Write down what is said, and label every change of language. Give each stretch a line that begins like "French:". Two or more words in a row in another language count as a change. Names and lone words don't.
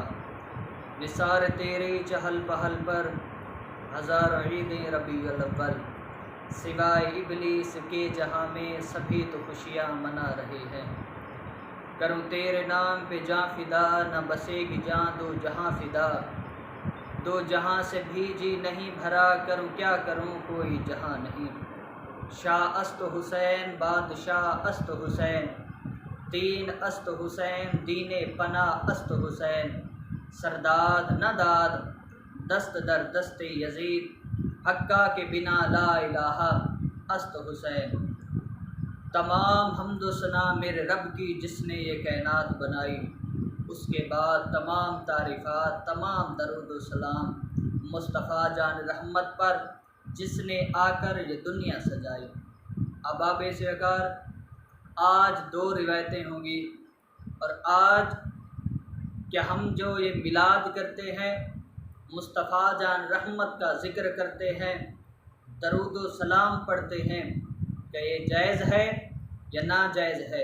Urdu: نثار تیری چہل پہل پر ہزار عید ربیع الاول، سوائے ابلیس کے جہاں میں سبھی تو خوشیاں منا رہے ہیں۔ کروں تیرے نام پہ جاں فدا، نہ بسے گی جاں دو جہاں فدا، دو جہاں سے بھی جی نہیں بھرا، کروں کیا کروں کوئی جہاں نہیں۔
Persian: شاہ است حسین بادشاہ است حسین، دین است حسین دین پناہ است حسین، سرداد نہ داد دست در دست یزید، حقہ کے بنا لا الہ است حسین۔
Urdu: تمام حمد و ثنا میرے رب کی جس نے یہ کائنات بنائی، اس کے بعد تمام تعریفات تمام درود و سلام مصطفیٰ جان رحمت پر جس نے آ کر یہ دنیا سجائی۔ احباب سرکار، آج دو روایتیں ہوں گی، اور آج کہ ہم جو یہ میلاد کرتے ہیں، مصطفیٰ جان رحمت کا ذکر کرتے ہیں، درود و سلام پڑھتے ہیں، کہ یہ جائز ہے یا ناجائز ہے؟